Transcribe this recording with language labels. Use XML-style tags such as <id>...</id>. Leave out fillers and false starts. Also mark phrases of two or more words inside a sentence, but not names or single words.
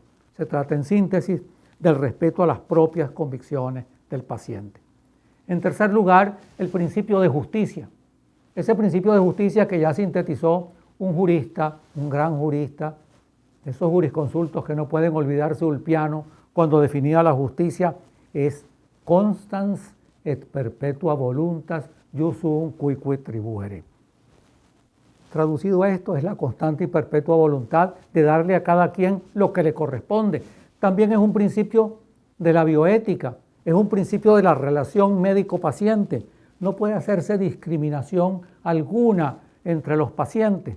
<es>Se trata en síntesis del respeto a las propias convicciones del paciente. En tercer lugar, el principio de justicia. Ese principio de justicia que ya sintetizó un jurista, un gran jurista, esos jurisconsultos que no pueden olvidarse Ulpiano cuando definía la justicia, es</es> <la>constans et perpetua voluntas iusum cuique tribuere.</la> <es>Traducido a esto, es la constante y perpetua voluntad de darle a cada quien lo que le corresponde. También es un principio de la bioética, es un principio de la relación médico-paciente. No puede hacerse discriminación alguna entre los pacientes.</es>